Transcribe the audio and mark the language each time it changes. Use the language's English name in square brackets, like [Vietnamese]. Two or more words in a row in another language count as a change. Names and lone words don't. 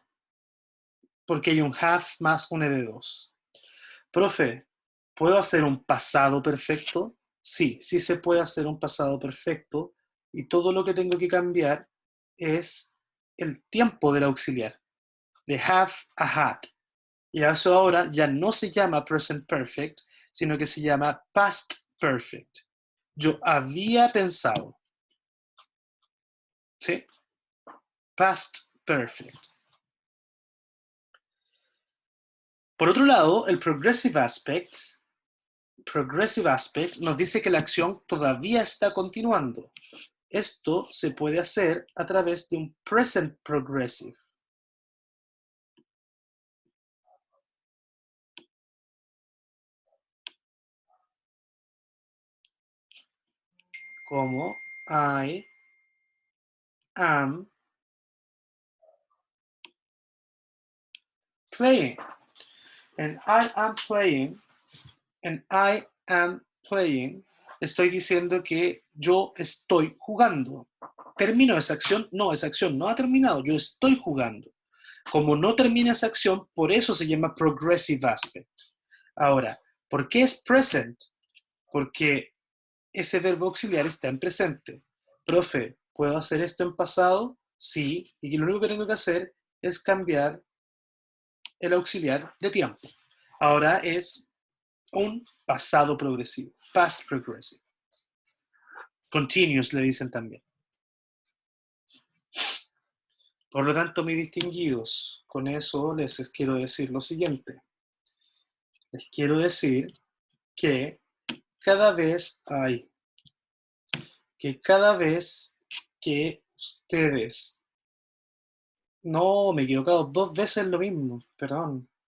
[Spanish] Porque hay un have más un ed2. Profe, ¿puedo hacer un pasado perfecto? Sí, sí se puede hacer un pasado perfecto y todo lo que tengo que cambiar es el tiempo del auxiliar, de have a had. Y eso ahora ya no se llama [English] present perfect, [Spanish] sino que se llama [English] past perfect. [Spanish] Yo había pensado, ¿sí? [English] Past perfect. [Spanish] Por otro lado, el [English] progressive aspect [Spanish] nos dice que la acción todavía está continuando. Esto se puede hacer a través de un [English] present progressive. Como I am playing. And I am playing. And I am playing. [Spanish] Estoy diciendo que yo estoy jugando. ¿Termino esa acción? No, esa acción no ha terminado. Yo estoy jugando. Como no termina esa acción, por eso se llama [English] progressive aspect. [Spanish] Ahora, ¿por qué es present? Porque ese verbo auxiliar está en presente. Profe, ¿puedo hacer esto en pasado? Sí, y lo único que tengo que hacer es cambiar el auxiliar de tiempo. Ahora es un pasado progresivo, [English] past progressive. [Spanish] Continuous le dicen también. Por lo tanto, mis distinguidos, con eso les quiero decir lo siguiente. Les quiero decir que cada vez que ustedes, no, me he equivocado 2 veces lo mismo, perdón.